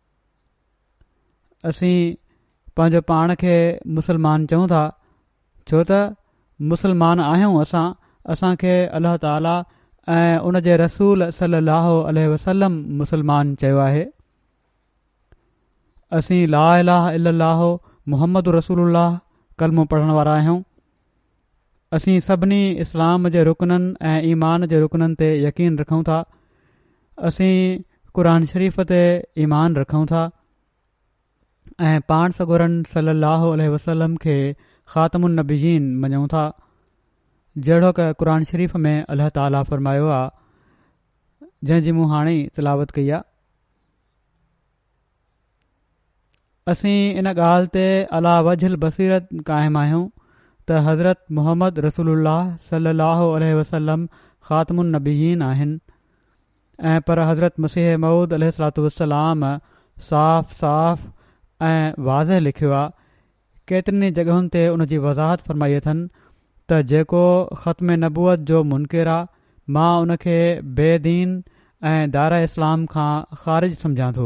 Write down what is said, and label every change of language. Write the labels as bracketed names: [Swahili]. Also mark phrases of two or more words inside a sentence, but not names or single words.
[Sindhi] असीं पंहिंजो पाण खे मुसलमान चऊं था छो त मुसलमान आहियूं असांखे अल्लाह ताला ऐं उन जे रसूल [Arabic] صلى الله عليه وسلم [Sindhi] मुसलमान चयो आहे। असीं [Arabic] لا إله إلا الله محمد رسول الله [Sindhi] कलमो पढ़ण वारा आहियूं। असीं सभिनी इस्लाम जे रुकननि ऐं ईमान जे रुकननि ते यकीन रखूं था। असीं क़ुर शरीफ़ ते ईमान रखूं था ऐं पाण सगोरन [Arabic] صلى الله عليه وسلم [Sindhi] खे [Arabic] خاتم النبيين [Sindhi] मञूं था जहिड़ो क क़ुर शरीफ़ में अल्लाह ताला फ़रमायो आहे जंहिंजी मूं हाणे ई तिलावत कई आहे। असीं इन ॻाल्हि ते [Arabic] على وجه البصيرة [Sindhi] क़ाइमु आहियूं त हज़रत मुहम्मद रसूलुल्लाह [Arabic] صلى الله عليه وسلم خاتم النبيين [Sindhi] आहिनि ऐं पर हज़रत मसीह मऊद [Arabic] عليه الصلاة والسلام [Sindhi] साफ़ साफ़ ऐं वाज़ह लिखियो आहे। केतिरनि जॻहुनि ते उन जी वज़ाहत फ़रमाई अथनि त जेको ख़त्म नबूअत जो मुनकिर आहे मां उन खे बेदीन ऐं दायरा इस्लाम खां ख़ारिज सम्झां थो।